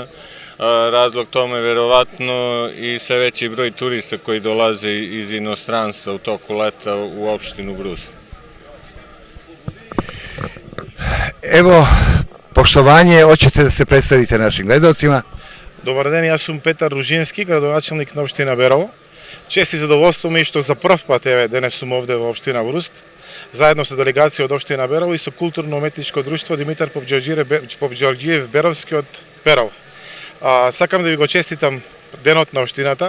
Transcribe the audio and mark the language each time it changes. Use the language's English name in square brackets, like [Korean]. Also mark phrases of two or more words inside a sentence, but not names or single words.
[Serbian] Razlog tome je verovatno i sve veći broj turista koji dolaze iz inostranstva u toku leta u opštinu Brus. Evo, poštovanje, hoćete da se predstavite našim gledalcima? [Macedonian] Dobar ден, јас сум Петар Ружински, градоначелник на општина Берово. Чест и задоволство ми што за прв пат денес сум овде во општина Бруст, заедно со делегација од општина Берово и со културно-уметничко друштво Димитар Попџорџиев Беровски од Берово. Сакам да ви го честитам денот на општината.